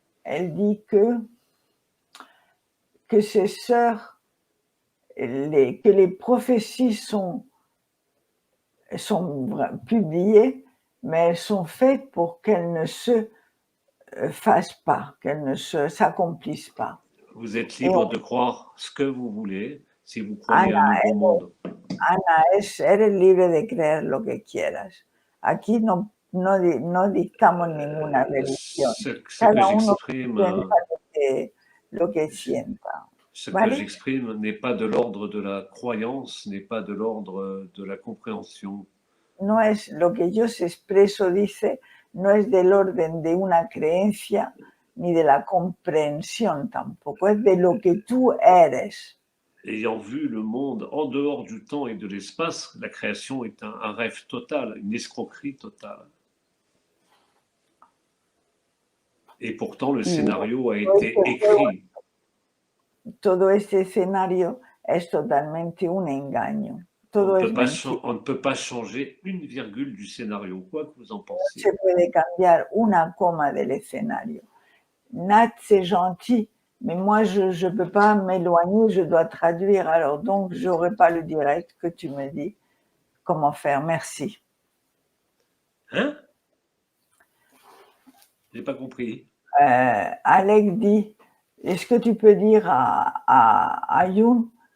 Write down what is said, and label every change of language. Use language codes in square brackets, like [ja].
[fr] Elle dit que ses sœurs, que les prophéties sont publiées, mais elles sont faites pour qu'elles ne se fassent pas, qu'elles ne s'accomplissent pas. Vous êtes libre de croire ce que vous voulez, si vous croyez Ana, à un nouveau monde. [es] Ana, eres libre de creer lo que quieras. Aquí no dictamos ninguna religión. Cada uno piensa lo que sienta. [fr] Ce [es] ¿Vale? [fr] que j'exprime n'est pas de l'ordre de la croyance, n'est pas de l'ordre de la compréhension. [es] No es lo que yo expreso, dice, no es del orden de una creencia ni de la comprensión tampoco, es de lo que tú eres. [fr] Ayant vu le monde en dehors du temps et de l'espace, la création est un rêve total, une escroquerie totale. Et pourtant, le scénario a été écrit. [es] Todo este escenario es totalmente un engaño. Todo [fr] On ne peut pas changer une virgule du scénario, quoi que vous en pensiez. [es] No se puede cambiar una coma del escenario. [fr] Nat, c'est gentil, mais moi, je ne peux pas m'éloigner, je dois traduire. Alors, donc, je n'aurai pas le direct que tu me dis comment faire. Merci. Hein? Je n'ai pas compris. Alec dit, est-ce que tu peux dire à Youn